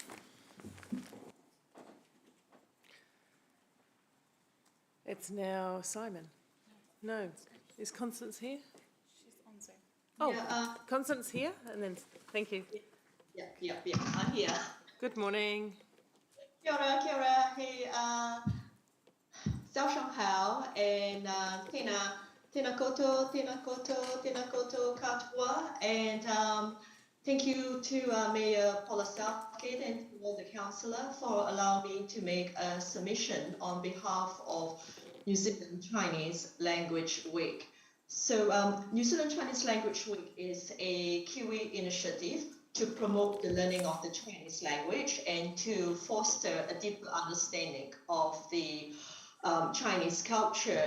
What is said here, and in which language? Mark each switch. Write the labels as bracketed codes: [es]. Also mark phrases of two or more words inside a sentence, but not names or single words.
[en] It's now Simon. No, is Constance here? She's on Zoom. Oh, Constance here, and then thank you. Yeah, I'm here. Good morning. [mi] Kia ora, hey, [zh] 早上好, [mi] and tēnā koutou katoa, [en] and thank you to Mayor Paula Southgate and to all the councillor for allowing me to make a submission on behalf of New Zealand Chinese Language Week. So New Zealand Chinese Language Week is a Kiwi initiative to promote the learning of the Chinese language and to foster a deeper understanding of the Chinese culture.